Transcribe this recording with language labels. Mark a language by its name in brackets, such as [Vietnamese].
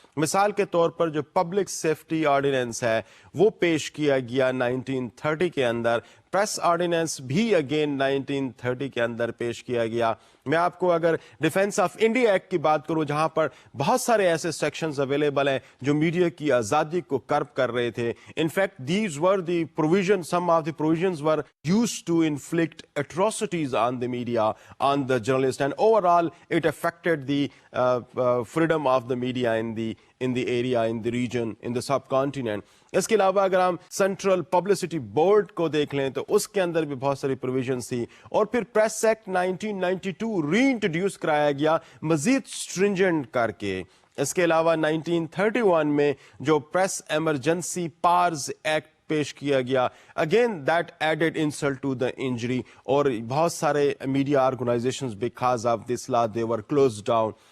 [Urdu] مثال کے طور پر جو پبلک سیفٹی آرڈیننس ہے وہ پیش کیا گیا 1930 کے اندر. پریس آرڈیننس بھی اگین 1930 کے اندر پیش کیا گیا. میں آپ کو اگر ڈیفینس آف انڈیا ایکٹ کی بات کروں جہاں پر بہت سارے ایسے سیکشنز اویلیبل ہیں جو میڈیا کی آزادی کو کرب کر رہے تھے. [English] In fact these were the provision, some of the provisions were used to inflict atrocities on the media, on the journalist, and overall it affected the freedom of the media in the area, in the region, in the subcontinent. [Urdu] اس کے علاوہ اگر ہم central publicity board کو دیکھ لیں تو اس کے اندر بھی بہت ساری پروویژنس تھی. اور پھر پریس ایکٹ 1992 ری انٹروڈیوس کرایا گیا مزید اسٹرنجنٹ کر کے. اس کے علاوہ 1931 میں جو پریس ایمرجنسی پارز ایکٹ پیش کیا گیا, [English] again that added insult to the injury, [Urdu] اور بہت سارے media organisations [English] Because of this law they were closed down.